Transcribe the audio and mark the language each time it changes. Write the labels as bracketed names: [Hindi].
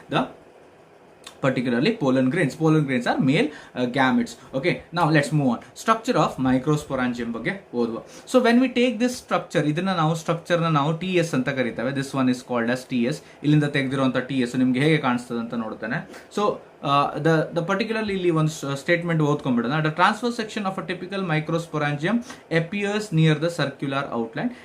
[English] The particularly pollen grains. Pollen grains are male gametes. Okay, now let's move on. Structure of microsporangium [Kannada] ಬಗ್ಗೆ ಓದುವ. [English] So when we take this structure, [Kannada] ಇದನ್ನ ನಾವು structure ನ ನಾವು TS ಅಂತ ಕರೀತೇವೆ. [English] This one is called as TS. [Kannada] ಇಲ್ಲಿಂದ ತೆಗೆದಿರುವಂತ TS ನಿಮ್ಗೆ ಹೇಗೆ ಕಾಣಿಸ್ತದೆ ಅಂತ ನೋಡ್ತಾನೆ. ಸೊ the particularly ಇಲ್ಲಿ ಒಂದು statement ಓದ್ಕೊಂಡ್ಬಿಡೋಣ. [English] The transverse section of a typical microsporangium appears near the circular outline.